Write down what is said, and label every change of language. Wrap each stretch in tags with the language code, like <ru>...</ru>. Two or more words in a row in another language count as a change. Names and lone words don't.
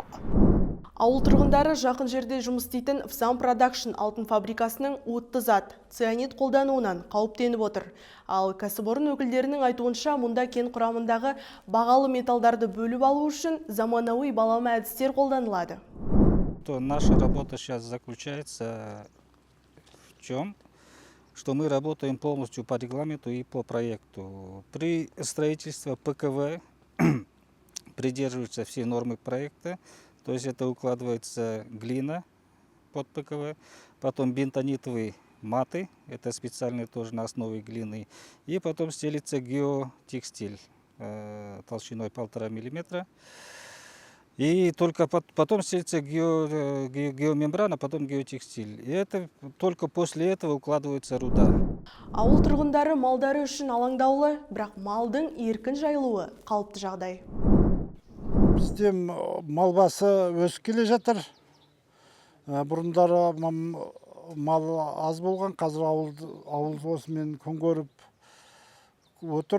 <kk>Ауыл тұрғындары жақын жерде жұмыс істейтін Фсан Продакшн алтын фабрикасының уытты зат, цианид қолдануынан қауіптеніп отыр. Ал кәсіпорын өкілдерінің айтуынша, мұнда кен құрамындағы бағалы металдарды бөліп алу үшін заманауи балама әдістер қолданылады.</kk> <ru>Наша работа сейчас заключается в чем? Что мы работаем полностью по регламенту и по проекту. При строительстве ПКВ придерживаются все нормы проекта. То есть это укладывается глина под ПКВ, потом бентонитовые маты, это специальные тоже на основе глины, и потом стелится геотекстиль толщиной 1,5 мм. И только потом стелится геомембрана, потом геотекстиль. И это только после этого укладывается руда.</ru> <kk>Ауыл тұрғындары малдары үшін алаңдаулы, бірақ малдың еркін жайылуы қалыпты жағдай. Бізде мал басы өсіп келе жатыр. Бұрындары мал аз болған, қазір ауыл осымен күн көріп отыр.</kk>